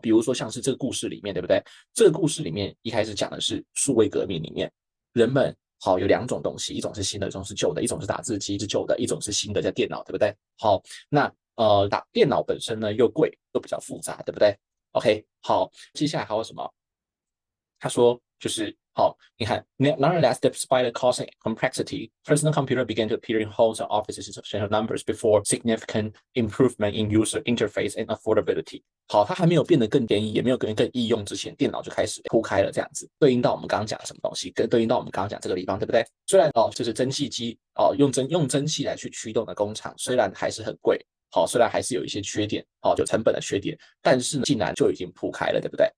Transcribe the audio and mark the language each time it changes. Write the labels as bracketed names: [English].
[Chinese] 比如说像是这个故事里面，对不对？这个故事里面一开始讲的是数位革命里面，人们好有两种东西，一种是新的，一种是旧的，一种是打字机是旧的，一种是新的叫电脑，对不对？好，那打电脑本身呢又贵又比较复杂，对不对？OK，好，接下来还有什么？他说就是好，你看， [English] nonetheless, despite the cost and complexity, personal computer began to appear in homes and offices in substantial numbers before significant improvement in user interface and affordability。 [Chinese] 好，它还没有变得更便宜，也没有更易用之前，电脑就开始铺开了，这样子对应到我们刚刚讲的什么东西，跟对应到我们刚刚讲这个地方，对不对？虽然就是蒸汽机用蒸汽来去驱动的工厂，虽然还是很贵，好，虽然还是有一些缺点，有成本的缺点，但是呢，竟然就已经铺开了，对不对？